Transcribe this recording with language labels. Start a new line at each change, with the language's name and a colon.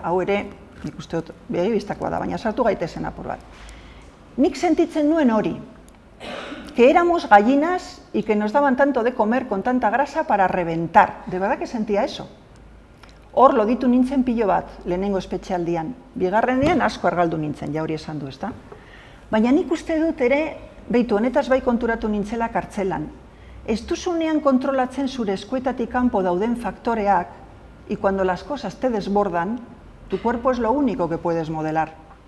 Basque: Hau ere, nik uste dut, begi biztakoa da, baina sartu gaitezen apur bat. Nik sentitzen nuen hori,
Spanish: que éramos gallinas y que nos daban tanto de comer con tanta grasa para reventar. De verdad que sentía eso.
Basque: Hor loditu nintzen pilo bat, lehenengo espetxealdian. Bigarrenean asko argaldu nintzen, ja hori esan du, ezta? Baina nik uste dut ere, behitu, honetaz bai konturatu nintzela kartzelan. Ez duzunean kontrolatzen zure eskuetatik kanpo dauden faktoreak,
Spanish: y cuando las cosas te desbordan, tu cuerpo es lo único que puedes modelar.